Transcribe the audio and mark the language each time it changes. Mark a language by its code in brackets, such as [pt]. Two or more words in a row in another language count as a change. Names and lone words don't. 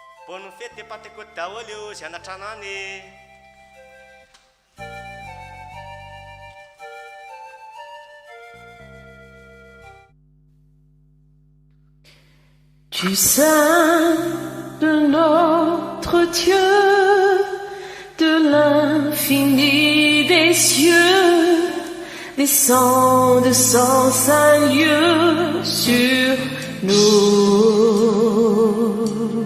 [fr] Bonne fête de Pentecôte [mg] daholo io zay anatranany. [fr] Du sein de notre Dieu, de l'infini des cieux, descend sans un lieu sur nous.